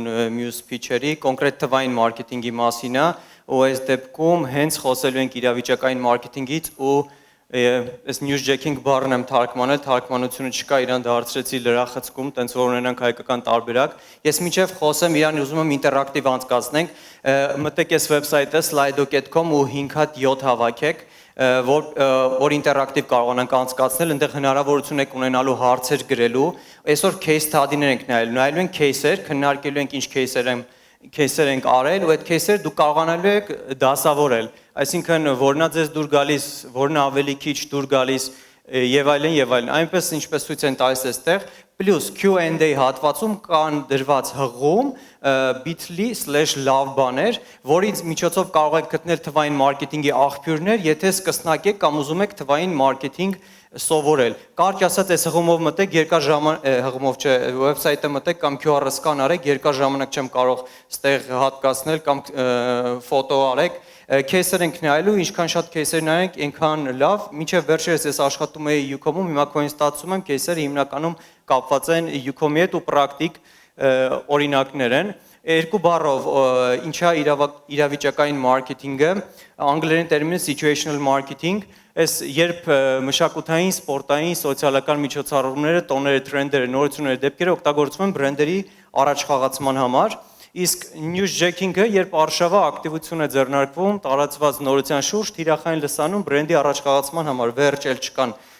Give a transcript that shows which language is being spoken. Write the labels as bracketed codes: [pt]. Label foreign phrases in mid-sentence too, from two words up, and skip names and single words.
[hy] մյուս փիչերի, կոնկրետ թվային մարքեթինգի մասին է, ու այս դեպքում հենց խոսելու ենք իրավիճակային մարքեթինգից ու այս newsjacking բառն եմ թարգմանել, թարգմանությունը չկա, իրան դարձրեցի լրախցքում, տենց որ ունենանք հայկական տարբերակ։ Ես մինչև խոսեմ, իրան ուզում եմ ինտերակտիվ անցկացնենք, մտեք այս վեբսայթը slido.com ու 5 հատ 7 հավաքեք, որ ինտերակտիվ կարողանանք անցկացնել, այնտեղ հնարավորություն եք ունենալու հարցեր գրելու, այսօր [en] case study- [hy] ներ ենք նայելու ենք case-եր, քննարկելու ենք ինչ case-եր ենք արել, ու այդ case-երը դուք կարողանալու եք դասավորել, այսինքն որն է ձեզ դուր գալիս, որն է ավելի քիչ դուր գալիս եւ այլն, այնպես ինչպես ցույց են տալիս այստեղ, պլյուս Q&A հատվածում կան դրված հղում bit.ly/love բաներ, որից միջոցով կարող եք գտնել թվային մարքեթինգի աղբյուրներ, եթե սկսնակ եք կամ ուզում եք թվային մարքեթինգ սովորել։ Կարճ ասած, այս հղումով մտեք, երկար ժամանակ հղումով չէ, վեբսայթը մտեք կամ QR սկան արեք, երկար ժամանակ չեմ կարող ստեղ հատկացնել կամ ֆոտո արեք։ Case-եր ենք նայելու, ինչքան շատ case-եր նայենք, այնքան լավ, մինչև վերջերս ես աշխատում էի Ucom-ում, հիմա կոինստացում եմ, case-երը հիմնականում կապված են Ucom-ի հետ ու պրակտիկ օրինակներ են։ Երկու բառով ինչա իրավիճակային մարքեթինգը, անգլերեն տերմինը [en] situational marketing, [hy] այս երբ մշակութային, սպորտային, սոցիալական միջոցառումները, տոները, թրենդերը, նորությունները, դեպքերը օգտագործվում են բրենդերի առաջխաղացման համար, իսկ newsjacking-ը, երբ արշավը ակտիվություն է ձեռնարկվում, տարածված նորության շուրջ, թիրախային լսանում բրենդի առաջխաղացման համար, վերջ էլ չկան